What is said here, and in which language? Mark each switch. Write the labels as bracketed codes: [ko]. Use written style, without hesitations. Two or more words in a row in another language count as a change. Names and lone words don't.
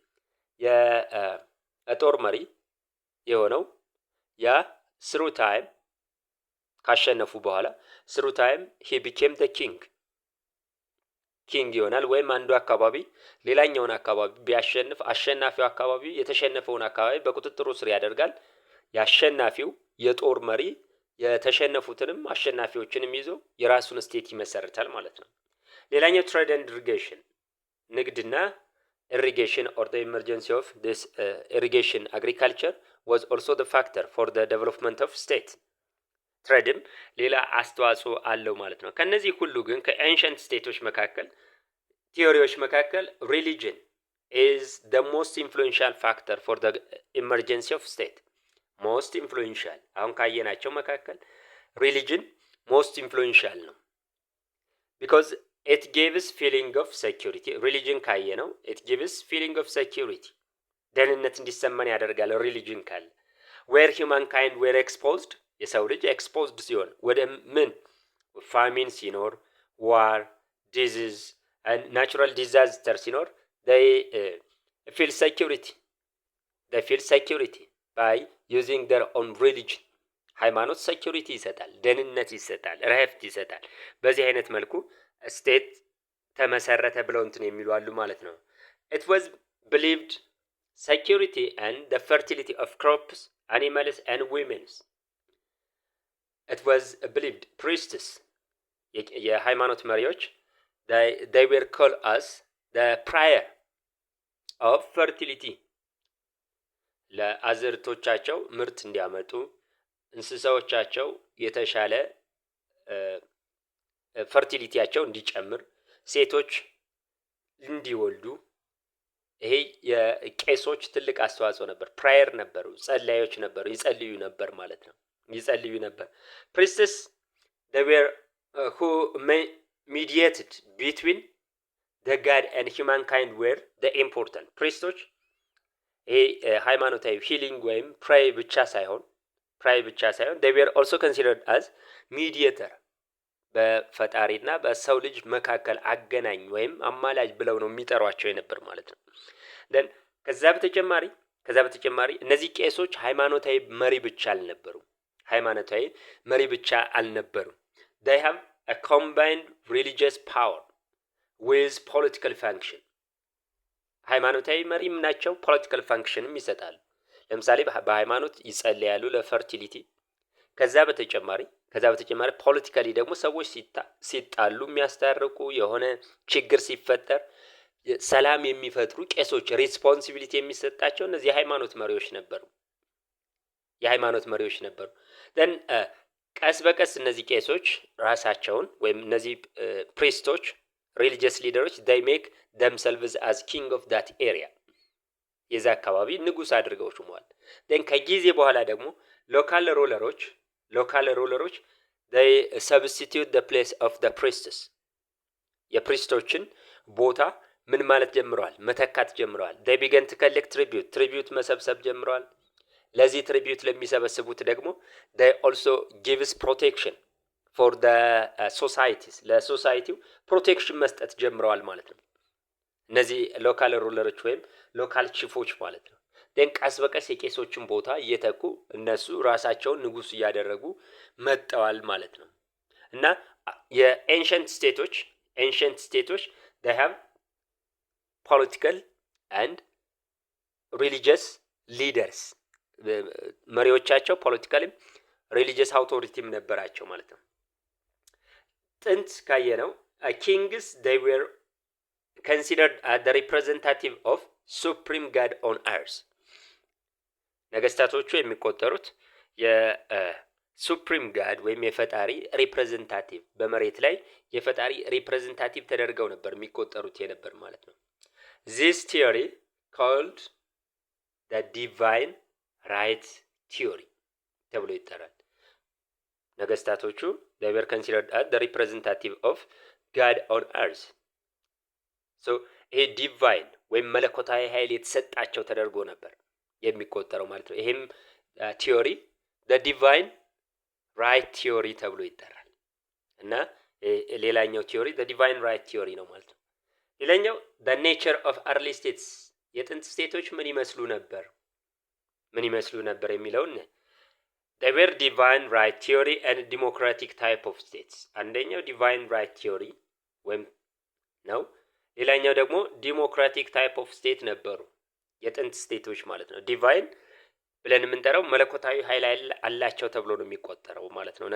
[am] የጦር መሪ የሆነው ያ [en] through time [am] ካሸነፉ በኋላ [en] through time he became the king [am] ይሆናል። ወይም አንዱ አካባቢ ሌላኛውን አካባቢ ቢያሸንፍ አሸናፊው አካባቢ የተሸነፈውን አካባቢ በቁጥጥሩ ስር ያደርጋል። ያሸናፊው የጦር መሪ የተሸነፉትንም አሸናፊዎችንም ይዞ የራሱን ስቴት ይመሰርታል ማለት ነው። ሌላኛው [en] trade and irrigation [am] ንግድና ኢሪጌሽን [en] or the emergency of this irrigation agriculture was also the factor for the development of state። [am] ትሬድም ሌላ አስተዋጽኦ አለው ማለት ነው። ከነዚህ ሁሉ ግን ከኤንሸንት ስቴቶች መካከል ቲዮሪዎች መካከል religion [en] is the most influential factor for the emergency of state። most influential [am] አሁን ካየናቸው መካከል [en] religion most influential [am] ነው። [en] because it gives feeling of security። [am] ሪሊጅን ካየ ነው [en] it gives feeling of security፣ [am] ደህንነት እንዲሰማን ያደርጋል። ሪሊጅን ካለ [en] where human kind were exposed፣ [am] የሰው ልጅ ኤክስፖዝድ ሲሆን ወደ ምን ፋሚን ሲኖር፣ [en] war, disease, natural disaster [am] ሲኖር ፊል [en] security by using their own religion። [am] ሃይማኖት ሴኪሪቲ ይሰጣል፣ ደህንነት ይሰጣል፣ ረፍት ይሰጣል። በዚህ አይነት መልኩ ስቴት ተመሰረተ ብለው እንትን የሚሉ አሉ ማለት ነው። [en] it was believed security and the fertility of crops, animals and women። it was believed priests [am] የሃይማኖት መሪዎች [en] they were called as the prior of fertility [am] ለአዝርቶቻቸው ምርት እንዲያመጡ እንስሳዎቻቸው የተሻለ ፈርቲሊቲያቸው እንዲጨምር ሴቶች እንዲወልዱ ይሄ የቄሶች ትልቅ አስተዋጽኦ ነበር። ፕራየር ነበሩ፣ ጸላዮች ነበሩ፣ ይጸልዩ ነበር ማለት ነው። ይጸልዩ ነበር። [en] ፕሪስትስ they were who mediated between the God and humankind were the important [am] ፕሪስቶች ይሄ ሃይማኖታዊ ሂሊንግ ወይም ፕራይ ብቻ ሳይሆን [en] they were also considered as mediator [am] በፈጣሪና በሰው ልጅ መካከል አገናኝ ወይም አማላጅ ብለው ነው የሚጠሯቸው የነበር ማለት ነው። then ከዛ በተጨማሪ እነዚህ ቄሶች ሃይማኖታዊ መሪ ብቻ አልነበሩም። [en] they have a combined religious power with political function [am] ሃይማኖታዊ መሪም ናቸው፣ [en] political function [am] ይሰጣሉ። ለምሳሌ በሃይማኖት ይጸልያሉ ለፈርቲሊቲ። ከዛ በተጨማሪ ፖለቲካሊ ደግሞ ሰዎች ሲጣሉ የሚያስታርቁ የሆነ ችግር ሲፈጠር ሰላም የሚፈጥሩ ቄሶች ሪስፖንሲቢሊቲ የሚሰጣቸው እነዚህ የሃይማኖት መሪዎች ነበሩ። then ቀስ በቀስ እነዚህ ቄሶች ራሳቸውን ወይም እነዚህ ፕሪስቶች [en] religious leaders they make themselves as king of that area [am] የዛ አካባቢ ንጉስ አድርገው ሹመዋል። then ከጊዜ በኋላ ደግሞ [en] local rulers they substitute the place of the priests [am] የፕሪስቶችን ቦታ ምን ማለት ጀምረዋል? መተካት ጀምረዋል። [en] they began to collect tribute [am] መሰብሰብ ጀምረዋል። ለዚህ tribute ለሚሰበስቡት ደግሞ [en] they also gives protection for the [am] societies ለሶሳይቲው ፕሮቴክሽን መስጠት ጀምረዋል ማለት ነው። እነዚህ [en] local rulers [am] ወይም [en] local chiefs [am] ማለት ነው። then ቀስ በቀስ የቄሶችን ቦታ እየተኩ እነሱ ራሳቸውን ንጉስ እያደረጉ መጣዋል ማለት ነው። እና የኤንሸንት ስቴቶች [en] they have political and religious leaders [am] መሪዎቻቸው ፖለቲካልም [en] religious authority [am] ነበራቸው ማለት ነው። ጥንት ካየነው [en] kings they were considered as the representative of supreme god on earth [am] ነገስታቶቹ የሚቆጠሩት የሱፕሪም ጋድ ወይም የፈጣሪ ሪፕሬዘንታቲቭ በመሬት ላይ የፈጣሪ ሪፕሬዘንታቲቭ ተደርገው ነበር የሚቆጠሩት የነበር ማለት ነው። [en] this theory called the divine right theory [am] ተብሎ ይጠራል። ነገስታቶቹ [en] they were considered as the representative of God on earth [am] so ይሄ ዲቫይን ወይም መለኮታዊ ኃይል የተሰጣቸው ተደርጎ ነበር የሚቆጠረው ማለት ነው። ይሄም ቲዮሪ [en] the divine right theory [am] ተብሎ ይጠራል። እና ሌላኛው ቲዮሪ [en] the divine right theory [am] ነው ማለት ነው። ሌላኛው [en] the nature of early states [am] የጥንት ስቴቶች ምን ይመስሉ ነበር የሚለውን [en] they were divine right theory and democratic type of states [am] አንደኛው [en] divine right theory [am] ወይም ነው። ሌላኛው ደግሞ [en] democratic type of state [am] ነበሩ የጥንት ስቴቶች ማለት ነው። ዲቫይን ብለን የምንጠራው መለኮታዊ ኃይል አላቸው ተብሎ ነው የሚቆጠረው ማለት ነው